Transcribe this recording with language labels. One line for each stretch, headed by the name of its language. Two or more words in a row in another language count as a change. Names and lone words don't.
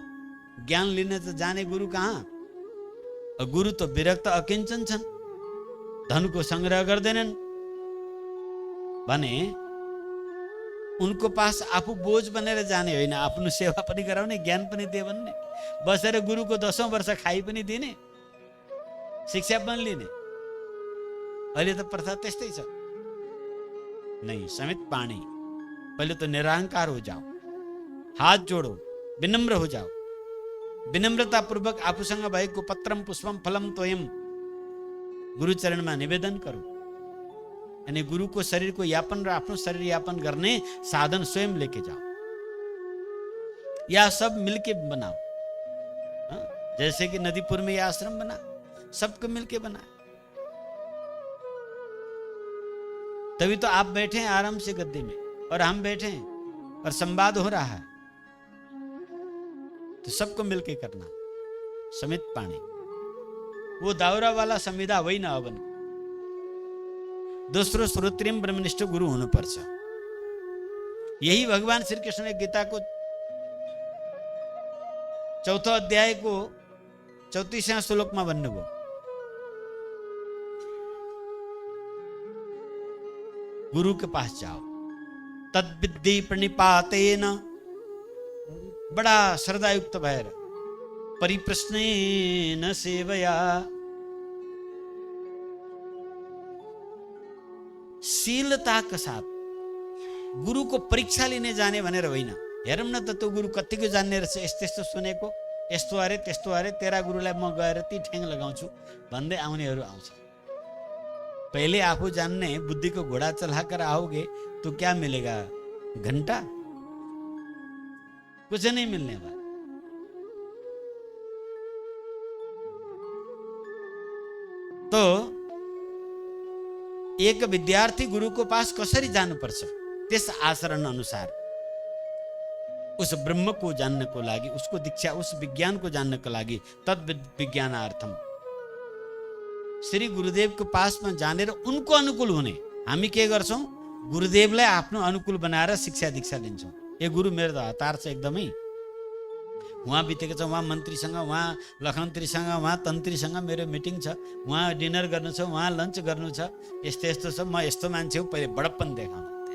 Nepali: ज्ञान लिन त जाने गुरु कहाँ? गुरु त विरक्त अकिञ्चन छन्, धनको संग्रह गर्दैनन् भने उनको पास आफू बोझ बनेर जाने होइन, आफ्नो सेवा पनि गराउने, ज्ञान पनि दिए भन्ने, बसेर गुरुको 10औं वर्ष खाइ पनि दिने, शिक्षा पनि लिने। अहिले त प्रथा त्यस्तै छ।
Hindi: नहीं, समित पाणी, पहले तो निरहंकार हो जाओ, हाथ जोड़ो, विनम्र हो जाओ।
Nepali: विनम्रता पूर्वक आफूसँग भएको पत्रम पुष्पम फलम तोयम गुरु चरणमा निवेदन करो। अनि गुरुको शरीरको यापन र आफ्नो शरीर यापन गर्ने साधन स्वयं
Hindi: लेके जाओ, या सब मिलके बनाओ। जैसे कि नदीपुर में यह आश्रम बना, सबको मिलके बना। तभी तो आप बैठे हैं आराम से गद्दे में और हम बैठे हैं और संवाद हो रहा है। तो सबको मिलके करना। समित पाणी, वो दाउरा वाला संविधा वही ना बन।
Nepali: दोस्रो श्रोत्रियम ब्रह्मनिष्ठ गुरु हुनुपर्छ। यही भगवान श्री कृष्ण ने गीता को 4औं अध्याय को 34वां श्लोक में भन्नुभयो।
Hindi: गुरु के पास जाओ,
Sanskrit: तद विद्धि प्रणिपातेन,
Nepali: बड़ा श्रद्धायुक्त भएर,
Sanskrit: परिप्रश्नेन सेवया,
Hindi: शीलता के साथ
Nepali: गुरु को परीक्षा लिने जाने भनेर होइन। हेरौँ न त त्यो गुरु कतिको जान्ने रहेछ, यस्तो यस्तो सुनेको, यस्तो अरे त्यस्तो अरे, तेरा गुरुलाई म गएर ती ठेङ लगाउँछु भन्दै आउनेहरू आउँछ।
Hindi: पहले आफू जानने बुद्धि को घोड़ा चलाकर आओगे तो क्या मिलेगा? घंटा? कुछ नहीं मिलने वाला।
Nepali: तो एक विद्यार्थी गुरु को पास कसरी जानुपर्छ, त्यस आचरण अनुसार उस ब्रह्म को जानने को लागि, उसको दीक्षा, उस विज्ञान को जानने को लागि,
Sanskrit: तद विज्ञानार्थम,
Nepali: श्री गुरुदेव को पास में जानेर उनको अनुकूल हुने। हामी के गर्छौं? गुरुदेवलाई आफ्नो अनुकूल बनाएर शिक्षा दीक्षा लिन्छौं। ये गुरु मेरो त हतार छ एकदमै। उहाँ बितेको छ, उहाँ मन्त्रीसँग, उहाँ लखमन्त्रीसँग, उहाँ तन्त्रीसँग मेरो मिटिङ छ, उहाँ डिनर गर्नु छ, उहाँ लन्च गर्नु छ, यस्तो यस्तो छ, म यस्तो मान्छे हो, पहिले बडप्पन देखाउनु।